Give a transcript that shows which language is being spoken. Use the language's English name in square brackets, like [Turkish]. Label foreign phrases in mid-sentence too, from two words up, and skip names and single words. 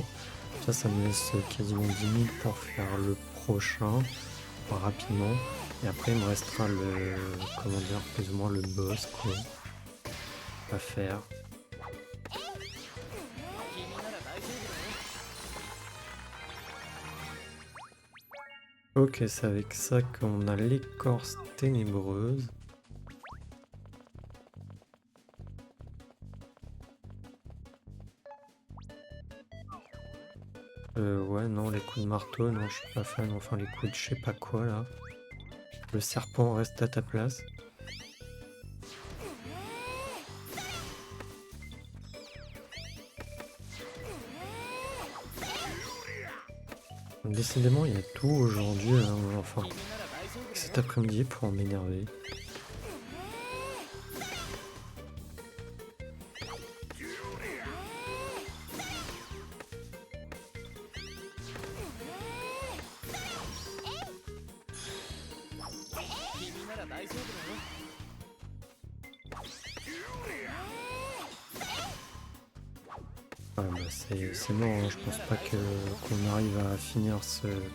[French] Ça me laisse quasiment 10 minutes pour faire le prochain rapidement. Et après il me restera le, comment dire, plus ou moins le boss quoi à faire. [Japanese] 君なら大丈夫だよ。 [French] Ok, c'est avec ça qu'on a l'écorce ténébreuse. Ouais, non, les coups de marteau, non, je suis pas fan. Enfin, les coups de je sais pas quoi là. Le serpent reste à ta place. Décidément, il y a tout aujourd'hui, enfin, [Japanese] 君なら大丈夫だよ。 [French] cet après-midi pour m'énerver. [Japanese] 君なら大丈夫だよ。 [French] Ouais, bah, c'est mort, hein. Je pense pas que qu'on arrive à finir ce.